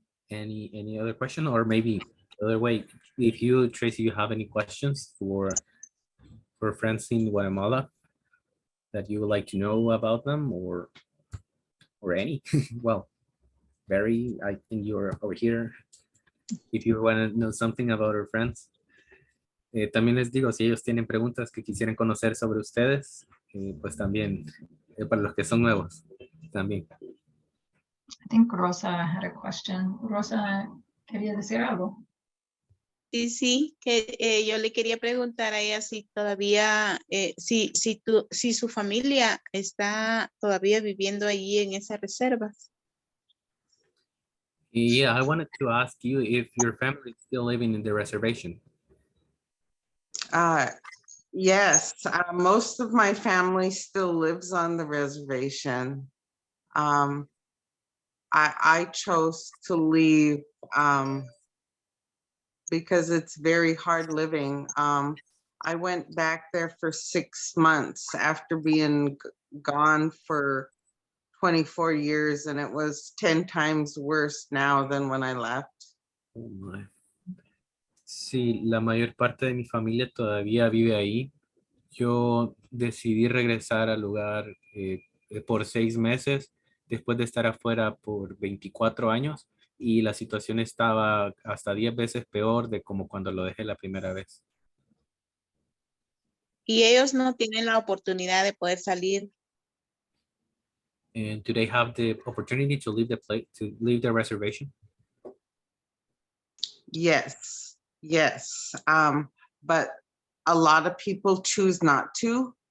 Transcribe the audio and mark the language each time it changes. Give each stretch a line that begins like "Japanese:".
English: Any other question, or maybe other way, if you, Tracy, you have any questions for friends in Guatemala that you would like to know about them, or any? Well, Barry, I think you're over here if you want to know something about our friends.
Spanish: También les digo, si ellos tienen preguntas que quisieran conocer sobre ustedes, pues también, para los que son nuevos, también.
English: I think Rosa had a question.
Spanish: Rosa, ¿quería decir algo? Sí, que yo le quería preguntar a ella si todavía, si su familia está todavía viviendo allí en esas reservas.
English: Yeah, I wanted to ask you if your family is still living in the reservation. Yes, most of my family still lives on the reservation. I chose to leave because it's very hard living. I went back there for 6 months after being gone for 24 years, and it was 10 times worse now than when I left. Oh my.
Spanish: Sí, la mayor parte de mi familia todavía vive ahí. Yo decidí regresar al lugar por 6 meses después de estar afuera por 24 años, y la situación estaba hasta 10 veces peor de como cuando lo dejé la primera vez. Y ellos no tienen la oportunidad de poder salir.
English: And do they have the opportunity to leave the reservation? Yes, yes. But a lot of people choose not to.